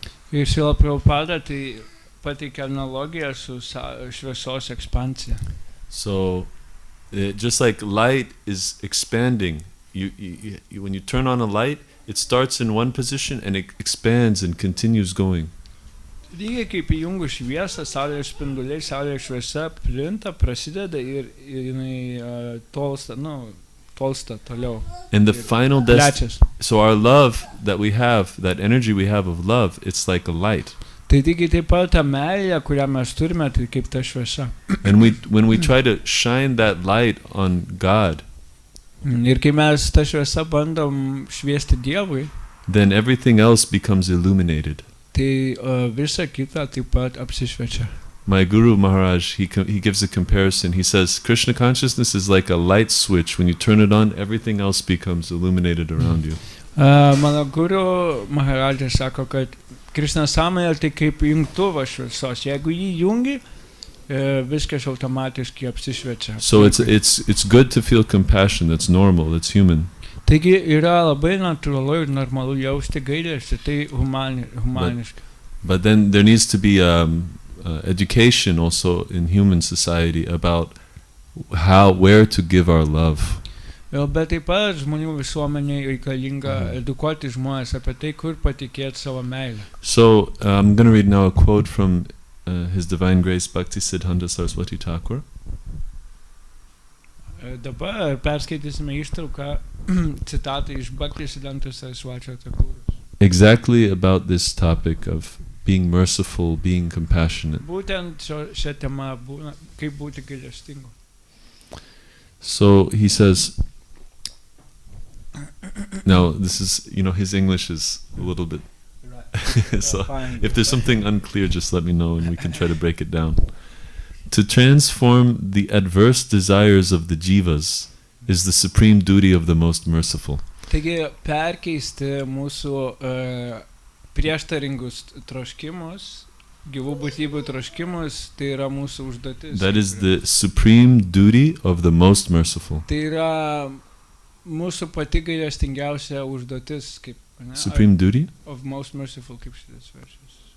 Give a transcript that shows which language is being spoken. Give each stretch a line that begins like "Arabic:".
Lithuanian: Ir Srila Prabhupada tai pateikia analogiją su šviesos ekspansija.
English: So, just like light is expanding, when you turn on a light, it starts in one position and it expands and continues going.
Lithuanian: Lygiai kaip įjungus šviesą, saulės spinduliai, saulės šviesa plinta, prasideda ir jinai tolsta toliau.
English: And the final so our love that we have, that energy we have of love, it's like a light.
Lithuanian: Tai lygiai taip pat ta meilė, kurią mes turime, tai kaip ta šviesa.
English: And when we try to shine that light on God,
Lithuanian: ir kai mes ta šviesa bandom šviesti Dievui,
English: then everything else becomes illuminated.
Lithuanian: Tai visa kita taip pat apsišviečia.
English: My Guru Maharaj, he gives a comparison. He says, Krishna consciousness is like a light switch. When you turn it on, everything else becomes illuminated around you.
Lithuanian: Mano Guru Maharaj sako, kad Krishna sąmonė tai kaip jungtuvas šviesos. Jeigu jį jungi, viskas automatiškai apsišviečia.
English: So it's good to feel compassion. That's normal. That's human.
Lithuanian: Taigi yra labai natūralu ir normalu jausti gailestį, tai humaniška.
English: But then there needs to be education also in human society about where to give our love.
Lithuanian: Jo, bet taip pat žmonių visuomeniai reikalinga edukuoti žmonės apie tai, kur patikėti savo meilę.
English: So I'm going to read now a quote from His Divine Grace Bhaktisiddhanta Saraswati Thakur.
Lithuanian: Dabar perskaitysime ištrauką citatą iš Bhaktisiddhanta Saraswati Thakuros.
English: Exactly about this topic of being merciful, being compassionate.
Lithuanian: Būtent šią temą kaip būti gailestingu.
English: So he says, now this is, his English is a little bit, so if there's something unclear, just let me know and we can try to break it down. To transform the adverse desires of the jivas is the supreme duty of the most merciful.
Lithuanian: Taigi perkeisti mūsų prieštaringus troškimus, gyvų būtybių troškimus, tai yra mūsų užduotis.
English: That is the supreme duty of the most merciful.
Lithuanian: Tai yra mūsų pati gailestingiausia užduotis, kaip, ne?
English: Supreme duty? Of most merciful,
Lithuanian: kaip šitas veršas.